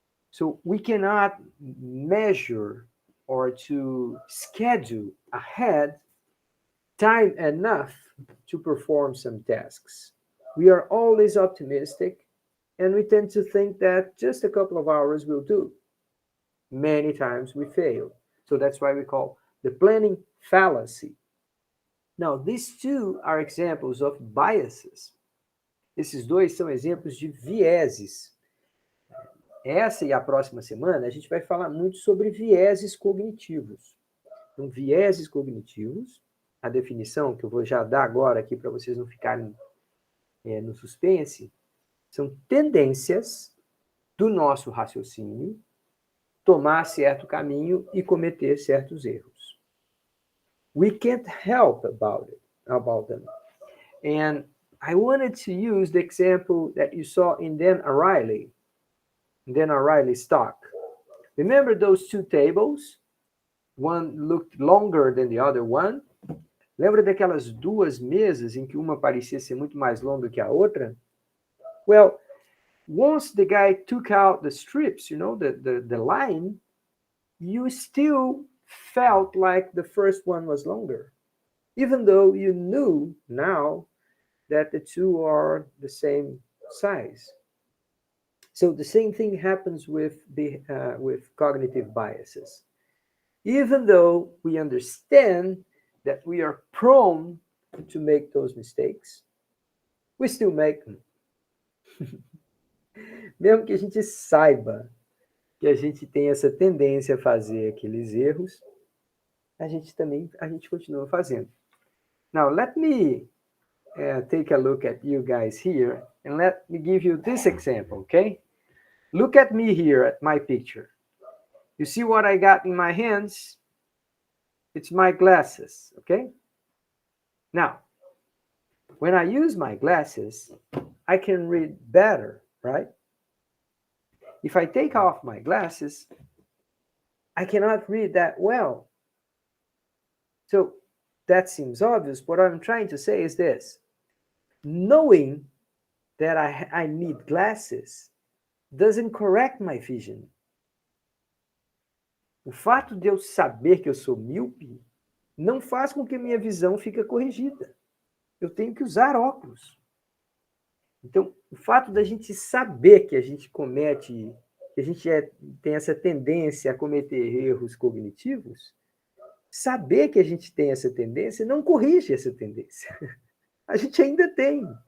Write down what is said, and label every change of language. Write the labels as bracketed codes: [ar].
[en] So, we cannot measure or to schedule ahead time enough to perform some tasks. We are always optimistic, and we tend to think that just a couple of hours will do. Many times we fail. So that's why we call the planning fallacy. Now, these two are examples of biases. [pt] Esses dois são exemplos de vieses. Essa e a próxima semana a gente vai falar muito sobre vieses cognitivos. Então, vieses cognitivos, a definição que eu vou já dar agora aqui para vocês não ficarem no suspense, são tendências do nosso raciocínio tomar certo caminho e cometer certos erros. [en] We can't help about them. And I wanted to use the example that you saw in Dan Ariely's talk. Remember those two tables? One looked longer than the other one. [pt] Lembra daquelas duas mesas em que uma parecia ser muito mais longa que a outra? [en] Well, once the guy took out the strips, the line, you still felt like the first one was longer, even though you knew now that the two are the same size. So the same thing happens with cognitive biases. Even though we understand that we are prone to make those mistakes, we still make them. [pt] Mesmo que a gente saiba que a gente tem essa tendência a fazer aqueles erros, a gente continua fazendo. [en] Now, let me take a look at you guys here, and let me give you this example, okay? Look at me here at my picture. You see what I got in my hands? It's my glasses, okay? Now, when I use my glasses, I can read better, right? If I take off my glasses, I cannot read that well. So that seems obvious. What I'm trying to say is this. Knowing that I need glasses doesn't correct my vision. [pt] O fato de eu saber que eu sou míope não faz com que minha visão fique corrigida. Eu tenho que usar óculos. Então, o fato da gente saber que a gente comete, que a gente tem essa tendência a cometer erros cognitivos, saber que a gente tem essa tendência não corrige essa tendência. A gente ainda tem.